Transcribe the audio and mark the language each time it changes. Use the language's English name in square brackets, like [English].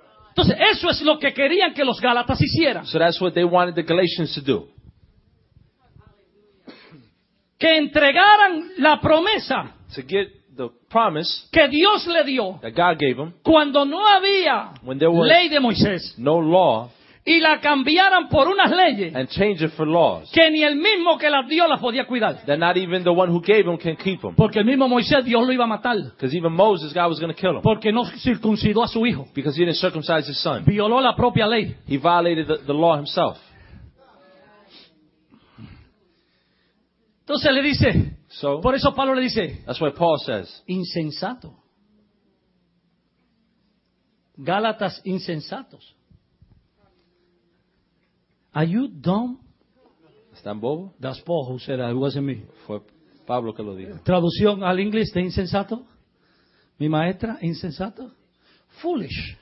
[Spanish] Entonces, eso es lo que querían que los Gálatas hicieran. [English] So that's what they wanted the Galatians to do. [Spanish] Que entregaran la promesa. [English] To get the promise [Spanish] que Dios le dio, [English] that God gave them, [Spanish] cuando no había ley de Moisés, [English] no law, [Spanish] y la cambiaran por unas leyes que ni el mismo que las dio las podía cuidar. [English] That not even the one who gave them can keep them. [Spanish] Porque el mismo Moisés Dios lo iba a matar. [English] Because even Moses God was going to kill him. [Spanish] Porque no circuncidó a su hijo. [English] Because he didn't circumcise his son. [Spanish] Violó la propia ley. [English] He violated the law himself. [Spanish] Entonces le dice. [English] So, [Spanish] por eso Pablo le dice. [English] That's why Paul says. [Spanish] Insensato. Gálatas insensatos. [English] Are you dumb? [Spanish] ¿Están bobo? [English] That's Paul who said that. It wasn't me. [Spanish] Fue Pablo que lo dijo. Traducción al inglés de insensato. Mi maestra, insensato. Foolish.